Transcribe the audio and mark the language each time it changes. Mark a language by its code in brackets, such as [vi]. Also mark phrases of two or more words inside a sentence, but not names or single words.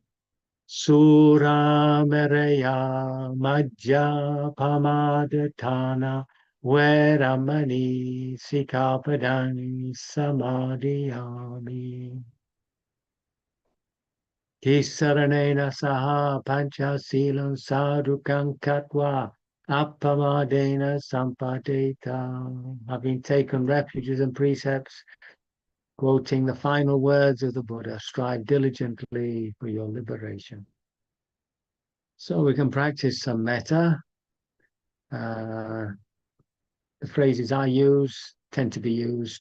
[pi] Surameraya majja pamadatana veramani sikapadang samadhiyami. Tisaranena saha pancha silam sadhukam katva appamadena sampadeta. [en] Having taken refuges and precepts, quoting the final words of the Buddha, strive diligently for your liberation. So we can practice some metta. The phrases I use tend to be used.